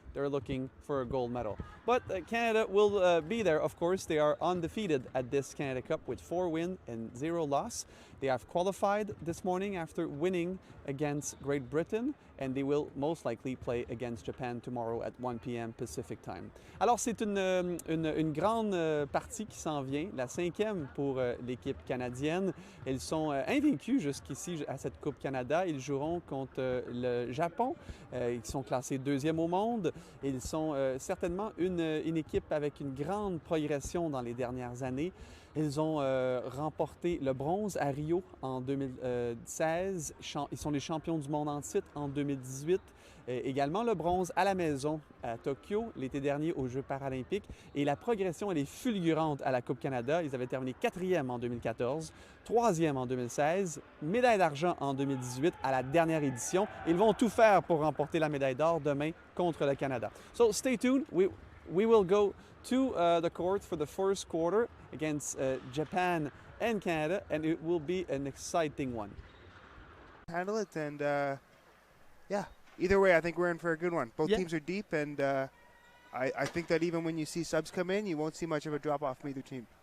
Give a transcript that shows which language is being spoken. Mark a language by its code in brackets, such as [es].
[en] They're looking for a gold medal. But Canada will be there, of course. They are undefeated at this Canada Cup with 4 wins and 0 loss. They have qualified this morning after winning against Great Britain, and they will most likely play against Japan tomorrow at 1 p.m. Pacific time. [fr] Alors c'est une grande partie qui s'en vient, la 5e pour l'équipe canadienne. Ils sont invaincus jusqu'ici à cette Coupe Canada. Ils joueront contre le Japon. Ils sont classés 2e au monde. Ils sont certainement une équipe avec une grande progression dans les dernières années. Ils ont remporté le bronze à Rio en 2016. Ils sont les champions du monde en titre en 2018. Également le bronze à la maison à Tokyo l'été dernier aux Jeux paralympiques. Et la progression, elle est fulgurante à la Coupe Canada. Ils avaient terminé 4e en 2014, 3e en 2016, médaille d'argent en 2018 à la dernière édition. Ils vont tout faire pour remporter la médaille d'or demain contre le Canada. [en] So stay tuned. We will go to the court for the first quarter against Japan and Canada, and it will be an exciting one. Handle it, and yeah, either way, I think we're in for a good one. Both teams are deep, and I think that even when you see subs come in, you won't see much of a drop-off from either team.